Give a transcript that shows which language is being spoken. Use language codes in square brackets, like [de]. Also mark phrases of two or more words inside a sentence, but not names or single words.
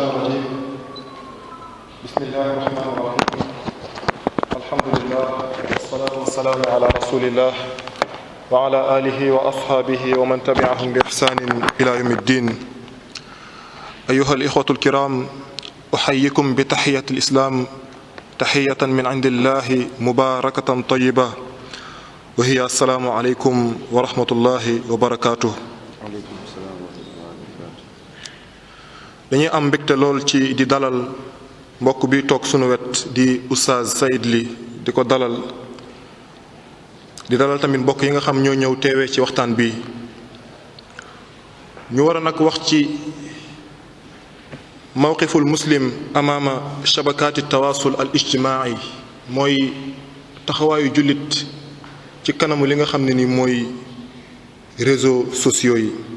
[ar] الرجيم بسم الله الرحمن الرحيم الحمد لله والصلاة والسلام على رسول الله وعلى آله وأصحابه ومن تبعهم بإحسان إلى يوم الدين أيها الإخوة الكرام أحييكم بتحية الإسلام تحية من عند الله مباركة طيبة وهي السلام عليكم ورحمة الله وبركاته. [wo] dañuy am mbégte lool ci di dalal mbokk bi toog sunu wet di Oustaz Saïd Ly di ko dalal tamit mbokk yi nga xam ñoo ñëw teewee ci waxtaan bi ñu war a nag wax ci [ar] موقف المسلم أمام شبكات التواصل الاجتماعي [wo] mooy taxawaayu jullit ci kanamu li nga xam ne ni mooy [fr] réseaux sociaux [wo] yi.